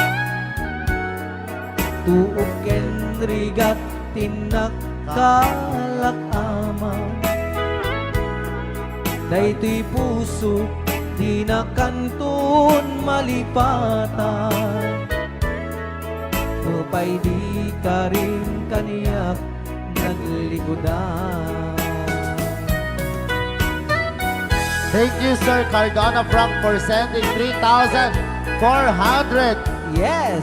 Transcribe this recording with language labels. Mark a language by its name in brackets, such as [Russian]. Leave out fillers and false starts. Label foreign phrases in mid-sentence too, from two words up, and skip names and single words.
[Iloko] Tuok ken rigat, tinakkalak ama. Dayto'y puso, di na kanton malipatan. Tupay di ka rin kaniyak naglikodan. [English] Thank you, Sir Cardona Frank, for sending 3,400 Yes!